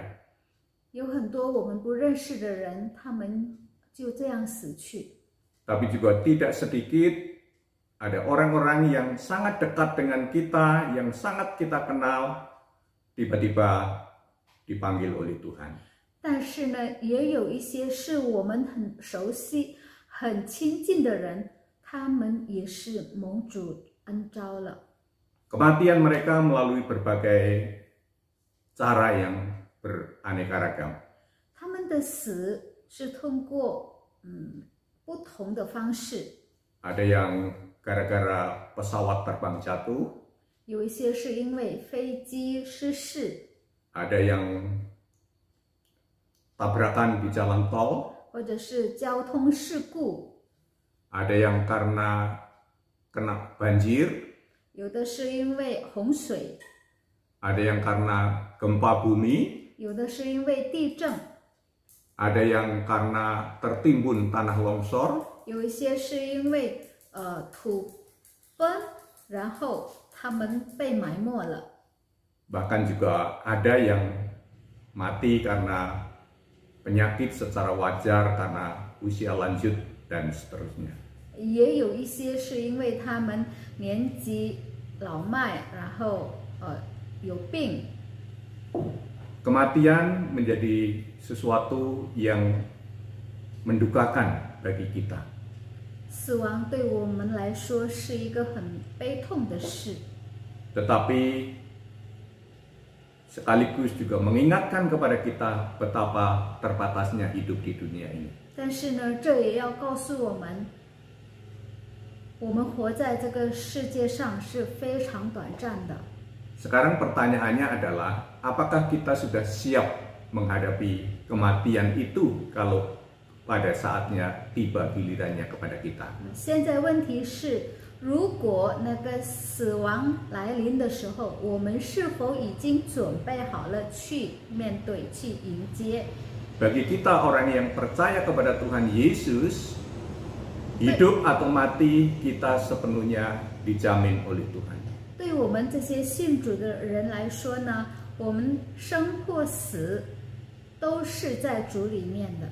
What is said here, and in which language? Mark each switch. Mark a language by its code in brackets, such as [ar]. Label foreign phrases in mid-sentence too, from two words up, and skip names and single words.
[zh] 有很多我们不认识的人，他们就这样死去。 [id] Tapi juga tidak sedikit ada orang-orang yang sangat dekat dengan kita, yang sangat kita kenal, tiba-tiba dipanggil oleh Tuhan. [zh] 但是呢，也有一些是我们很熟悉、很亲近的人，他们也是蒙主恩召了。 [id] Kematian mereka melalui berbagai cara yang beraneka ragam. [zh] 他们的死是通过不同的方式， [id] Ada yang gara-gara pesawat terbang jatuh, [zh] 有一些是因为飞机失事， [id] ada yang tabrakan di jalan tol, [zh] 或者是交通事故， [id] ada yang karena kena banjir, [zh] 有的是因为洪水， [id] ada yang karena gempa bumi, [zh] 有的是因为地震， [id] ada yang karena tertimbun tanah longsor, [zh] 有一些是因为土崩，然后他们被埋没了。 [id] bahkan juga ada yang mati karena penyakit secara wajar karena usia lanjut dan seterusnya. [zh] 也有一些是因为他们年纪老迈，然后有病。 [id] Kematian menjadi sesuatu yang mendukakan bagi kita. [zh] 死亡对我们来说是一个很悲痛的事， [id] Tetapi sekaligus juga mengingatkan kepada kita betapa terbatasnya hidup di dunia ini. [zh] 但是呢，这也要告诉我们，我们活在这个世界上是非常短暂的。 [id] Sekarang pertanyaannya adalah, apakah kita sudah siap menghadapi kematian itu kalau pada saatnya tiba gilirannya kepada kita? [zh] 现在问题是，如果那个死亡来临的时候，我们是否已经准备好了去面对、去迎接？ [id] Bagi kita orang yang percaya kepada Tuhan Yesus, hidup atau mati kita sepenuhnya dijamin oleh Tuhan. [zh] 对我们这些信主的人来说呢，我们生或死都是在主里面的。